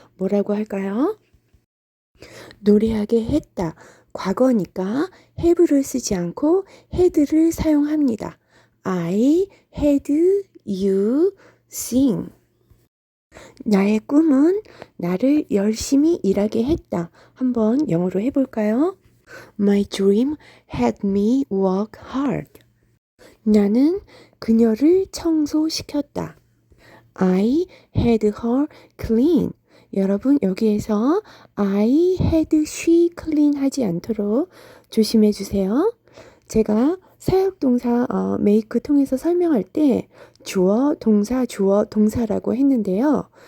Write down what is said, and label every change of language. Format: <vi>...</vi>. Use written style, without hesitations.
<ko>뭐라고 할까요? 노래하게 했다. 과거니까 have를 쓰지 않고 had를 사용합니다.</ko> <en>I had you sing.</en> <ko>나의 꿈은 나를 열심히 일하게 했다. 한번 영어로 해볼까요?</ko> <en>My dream had me work hard.</en> <ko>나는 그녀를 청소시켰다.</ko> <en>I had her clean.</en> <ko>여러분 여기에서</ko> <en>I had she clean</en> <ko>하지 않도록 조심해 주세요. 제가 사역동사 make 통해서 설명할 때 주어, 동사, 주어, 동사라고 했는데요.</ko>